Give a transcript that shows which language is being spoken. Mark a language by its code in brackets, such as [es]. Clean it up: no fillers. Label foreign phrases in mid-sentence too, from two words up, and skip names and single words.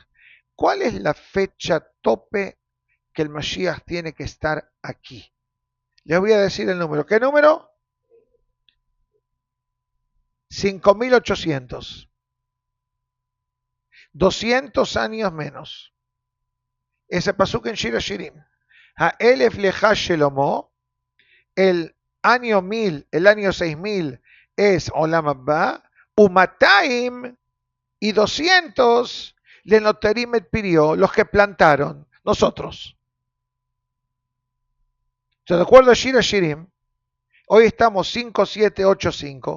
[es] ¿Cuál es la fecha tope que el Mashiach tiene que estar aquí? Les voy a decir el número. ¿Qué número? 5.800. 200 años menos. Ese pasuk en Shir Hashirim. [he] האלף לך שלמה. [es] El año 1000, el año 6000 es [he] עולם אבא. [es] Umataim y 200 [he] לנוטרים את פריו, [es] los que plantaron, nosotros. De acuerdo a Shir Hashirim, hoy estamos 5785.